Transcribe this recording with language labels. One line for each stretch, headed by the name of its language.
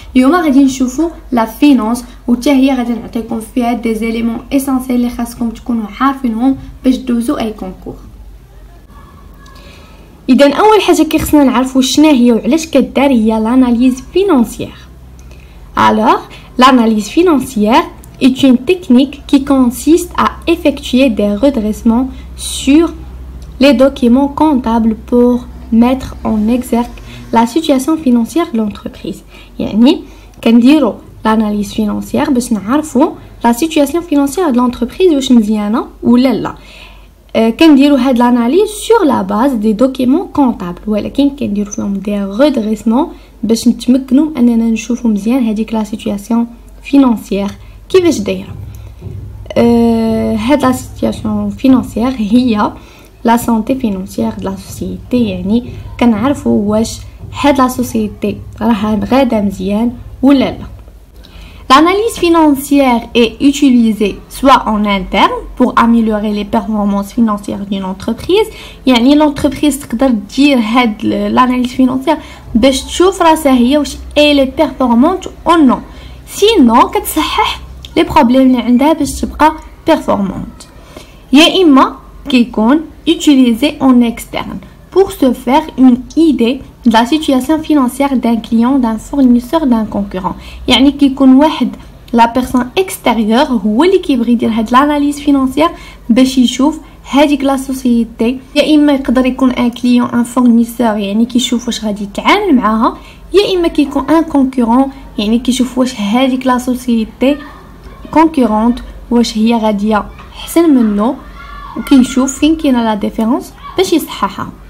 Arabic: اليوم غادي نشوفوا لا فينانس وتا هي غادي نعطيكم فيها دي زيليمون اسونسيال اللي خاصكم تكونوا عارفينهم باش دوزوا اي كونكور. اذا اول حاجه كيخصنا نعرفوا شنو هي وعلاش كدار هي l'analyse financière.
French: Alors, l'analyse financière est une technique qui consiste à effectuer des redressements sur les documents comptables pour mettre en exergue la situation financière de l'entreprise.
Arabic: يعني كنديروا l'analyse financière باش نعرفوا
French: la situation financière de l'entreprise
Arabic: واش مزيانه ولا لا. كنديروا هاد l'analyse
French: sur la base des documents comptables
Arabic: ولكن كنديروا فيهم
French: des redressements
Arabic: باش نتمكنوا اننا نشوفوا مزيان هذيك لا سيتوياسيون فينانسيير كيفاش دايره. هاد لا سيتوياسيون فينانسيير هي
French: لا سونتي فينانسيير د لا سوسيتي،
Arabic: يعني كنعرفوا واش هاد لا سوسيتي راها غاده مزيان ولا لا.
French: L'analyse financière est utilisée soit en interne pour améliorer les performances financières d'une entreprise.
Arabic: يعني l'entreprise تقدر دير هاد l'analyse financière باش تشوف راسها هي واش
French: elle est performante ou non.
Arabic: Sinon كتصحح les problèmes اللي عندها باش تبقى performante. يا إما كيكون
French: utilisé en externe pour se faire une idée de la situation financière d'un client, d'un fournisseur, d'un concurrent.
Arabic: يعني كيكون واحد
French: la personne extérieure
Arabic: هو اللي كيبغي يدير هاد l'analyse financière باش يشوف هاديك لا سوسيتي. يا اما يقدر يكون ان كليون ان فورنيسور يعني كيشوف واش غادي يتعامل معاها، يا اما كيكون ان كونكورون يعني كيشوف واش هاديك لا سوسيتي كونكورونت واش هي غاديه احسن منه وكيشوف فين كاينه لا ديفيرونس باش يصححها.